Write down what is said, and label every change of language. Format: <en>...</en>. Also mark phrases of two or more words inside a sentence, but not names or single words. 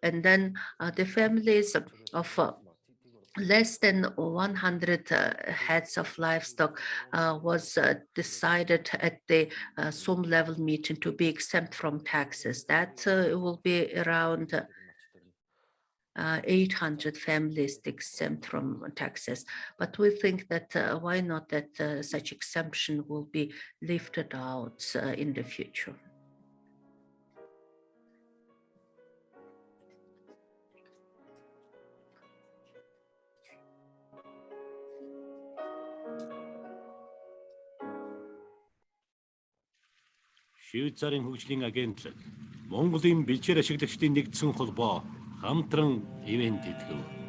<en>And then the families of less than 100 heads of livestock was decided at the SOM level meeting to be exempt from taxes. That will be around 800 families exempt from taxes. But we think that why not that such exemption will be lifted out in the future.</en> <mn>Швейцарын хөгжлийн агентлаг Монголын бэлчээр ашиглагчдын нэгдсэн холбоо хамтран ивент идэв.</mn>